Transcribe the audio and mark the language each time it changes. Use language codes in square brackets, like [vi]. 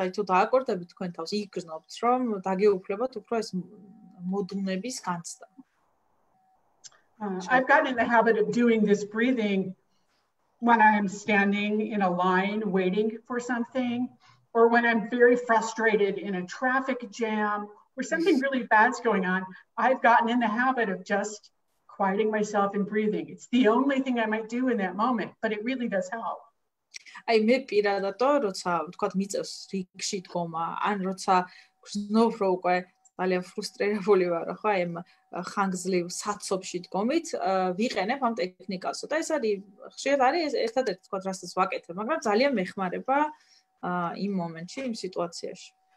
[ka] აი თუ დააკვირდებით თქვენ თავს, იგრძნობთ, რომ დაგეუფლებათ უფრო ეს მოდუნების განცდა. [en] I've gotten in the habit of doing this breathing when I'm standing in a line waiting for something, or when I'm very frustrated in a traffic jam, or something really bad's going on. I've gotten in the habit of just quieting myself and breathing. It's the only thing I might do in that moment, but it really does help. [ka] აი მე პირადად როცა ვთქვათ მიწევს რიგში დგომა, ან როცა გრძნობ რომ უკვე ძალიან ფრუსტრირებული ვარ, ხო, აი ამ ხანგრძლივ საცობში დგომით, ვიყენებ ამ ტექნიკასო და ეს არის ხშირად არის ერთადერთი თქვათ რასაც ვაკეთებ, მაგრამ ძალიან მეხმარება იმ მომენტში, იმ სიტუაციაში.